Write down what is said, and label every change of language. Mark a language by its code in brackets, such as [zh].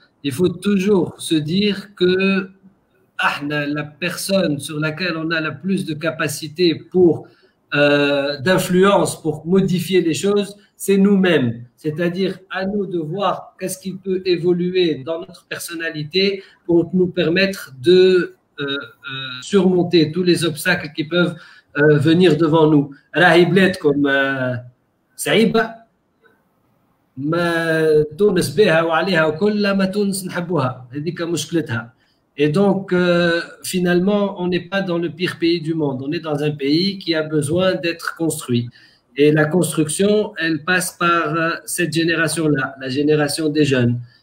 [fr] Il faut toujours se dire que la personne sur laquelle on a la plus de capacité d'influence pour modifier les choses, c'est nous-mêmes. C'est-à-dire à nous de voir qu'est-ce qui peut évoluer dans notre personnalité pour nous permettre de surmonter tous les obstacles qui peuvent venir devant nous. [ar] راهي بلادكم صعيبة ما تونس بها وعليها وكل ما تونس نحبوها هذيك مشكلتها. [fr] Et donc, finalement, on n'est pas dans le pire pays du monde. On est dans un pays qui a besoin d'être construit. Et la construction, elle passe par cette génération-là, la génération des jeunes.